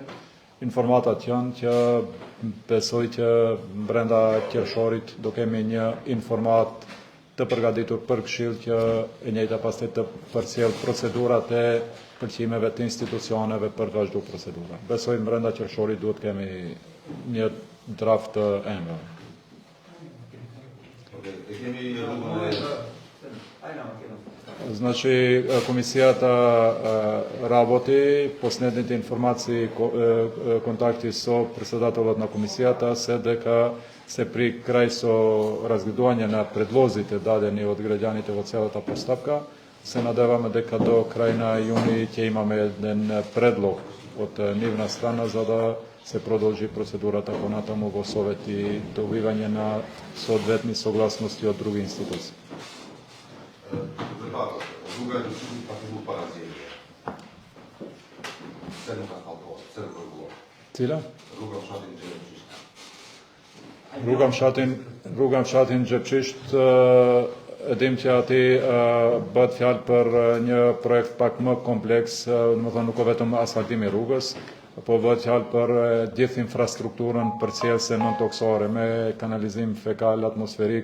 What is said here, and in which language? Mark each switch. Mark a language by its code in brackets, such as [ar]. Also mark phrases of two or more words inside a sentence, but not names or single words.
[sq] Informatat janë që besoj që brenda qershorit do kemi një informat të përgatitur për Këshill që e njëjta pastaj të përcjell procedurat e pëlqimeve të institucioneve për të vazhduar procedura. Besoj brenda qershorit duhet kemi një draft të embël. [mk] Значи, комисията работи, последните информации, контакти со председателот на комисията се дека се при крај со разгледување на предлозите дадени од граѓаните во целата постапка. Се надеваме дека до крај на јуни ќе имаме еден предлог од нивна страна за да се продолжи процедурата понатаму во совет и добивање на соодветни согласности од други институции. [sq] Rruga e Dushimit ka filluar para zgjedhjeve. Se nuk ka asfaltuar, se nuk rregullohet. Cila? Rruga Fshatin Xhepçisht. E dim që ati bëhet fjalë për një projekt pak më kompleks, domethënë nuk ka vetëm asfaltimi i rrugës, po bëhet fjalë për gjithë infrastrukturën përcjellëse nontoksore me kanalizim fekal atmosferik.